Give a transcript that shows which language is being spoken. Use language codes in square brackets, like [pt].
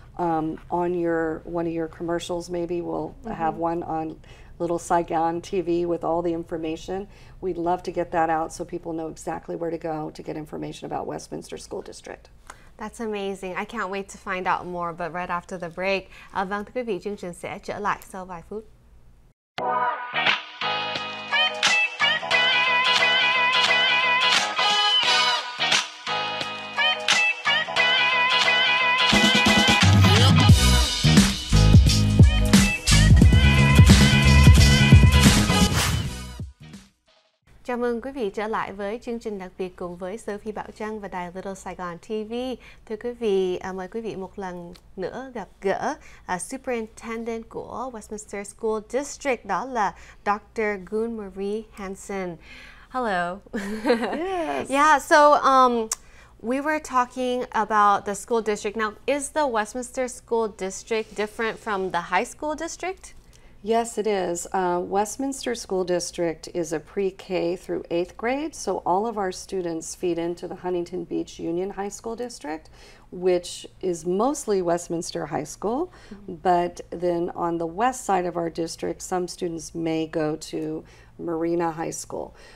[en] on one of your commercials. Maybe we'll have one on Little Saigon TV with all the information. We'd love to get that out so people know exactly where to go to get information about Westminster School District. That's amazing. I can't wait to find out more, but right after the break. [vi] Vâng, thưa quý vị, chương trình sẽ trở lại sau vài phút. Chào mừng quý vị trở lại với chương trình đặc biệt cùng với Sophie Bảo Trân và đài Little Saigon TV. Thưa quý vị, mời quý vị một lần nữa gặp gỡ Superintendent của Westminster School District, đó là Dr. Gun Marie Hansen. [en] Hello. Yes. Yeah, so we were talking about the school district. Now, is the Westminster School District different from the high school district? Yes, it is. Westminster School District is a pre-K through 8th grade, so all of our students feed into the Huntington Beach Union High School District, which is mostly Westminster High School, but then on the west side of our district, some students may go to Marina High School.